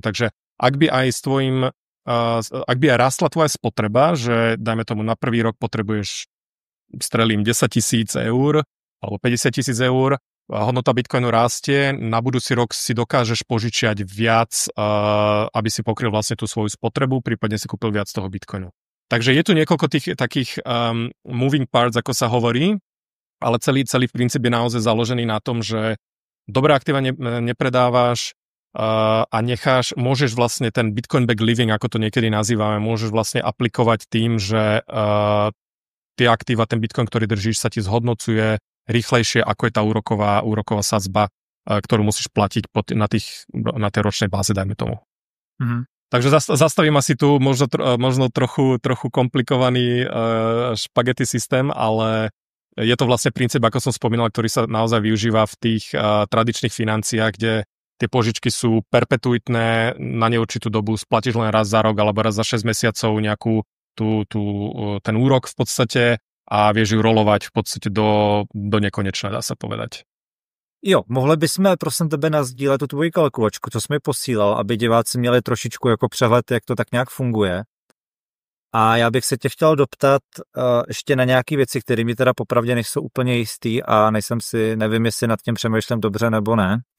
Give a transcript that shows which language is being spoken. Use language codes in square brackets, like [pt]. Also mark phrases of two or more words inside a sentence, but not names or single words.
[sk] Takže ak by aj rastla tvoja spotreba, že dajme tomu na prvý rok potrebuješ, strelím 10 000 eur alebo 50 000 eur, hodnota Bitcoinu rastie, na budúci rok si dokážeš požičiať viac, aby si pokryl vlastne tú svoju spotrebu, prípadne si kúpil viac toho Bitcoinu. Takže je tu niekoľko tých takých [en] moving parts, [sk] ako sa hovorí, ale celý princíp je naozaj založený na tom, že dobré aktíva nepredávaš, a môžeš vlastne ten Bitcoin [en] back living, [sk] ako to niekedy nazývame, môžeš vlastne aplikovať tým, že tie aktíva, ten Bitcoin, ktorý držíš, sa ti zhodnocuje rýchlejšie, ako je tá úroková sadzba, ktorú musíš platiť na tej ročnej báze, dajme tomu. Mhm. Takže zastavím asi tu možno trochu komplikovaný špagety systém, ale je to vlastne princíp, ako som spomínal, ktorý sa naozaj využíva v tých tradičných financiách, kde tie požičky sú perpetuitné na neurčitú dobu, splatíš len raz za rok alebo raz za 6 mesiacov nejakú ten úrok v podstate a vieš ju rolovať v podstate do nekonečna, dá sa povedať. [cs] Jo, mohli bychom prosím tebe nasdílet tu tvoji kalkulačku, co jsi mi posílal, aby diváci měli trošičku jako přehled, jak to tak nějak funguje. A já bych se tě chtěl doptat ještě na nějaké věci, které mi teda popravdě nejsou úplně jistý a nevím, jestli nad tím přemýšlím dobře nebo ne.